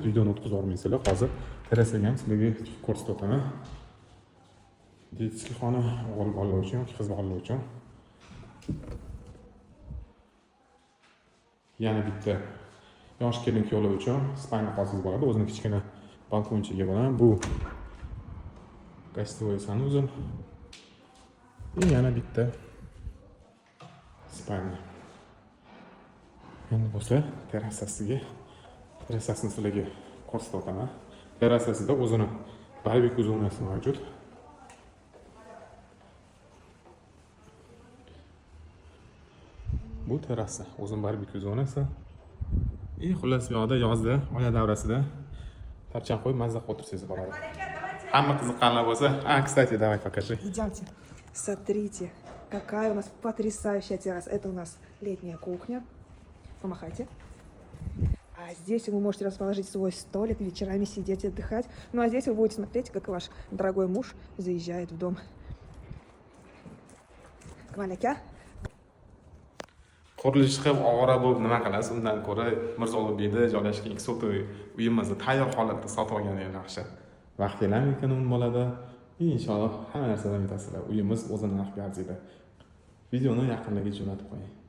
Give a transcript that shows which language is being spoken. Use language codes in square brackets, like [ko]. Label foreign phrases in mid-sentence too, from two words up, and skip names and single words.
[uz] Videoni o'tkazib olmaysizlar. Hozir terrasaga ham sizlarga ko'rsatib o'taman. Детский xona o'g'il bolalar uchun yoki qiz bolalar uchun. Yana bitta yosh kelin-kuyovlar uchun spalnya xonasiz bo'ladi. O'zining kichkina balkonchigi bilan bu [ru] гостевой санузел. [uz] И yana bitta spalnya. Endi bo'lsa terrasasini sizlarga ko'rsatib o'taman. Terrasasida o'zini barbekyu zonasi mavjud. Bu terrasa, o'zining barbekyu zonasi. И xullas bu yoqda yozda, oila davrasida tarcham qo'yib mazza qilib o'tirsangiz bo'ladi. Hamma qiziqqanlar bo'lsa, [ru] кстати, давай покажи. Идемте. Смотрите, какая у нас потрясающая терраса. Это у нас летняя кухня. Помахайте. А здесь вы можете расположить свой столик, вечерами сидеть, отдыхать. Ну а здесь вы будете смотреть, как ваш дорогой муж заезжает в дом. Кваляка. [uz] Qurilish qilib ovora bo'lib nima qilasiz? Undan ko'ra Mirzolibekda joylashgan 2 soto uyimizni tayyor holatda sotib olganingiz yaxshi. Vaqtingiz ekonom bo'ladi. Inshaalloh hamma narsadan yutasizlar. Uyimiz o'zini narxiga arziydi. Videoni yaqinlarga jo'natib qo'ying.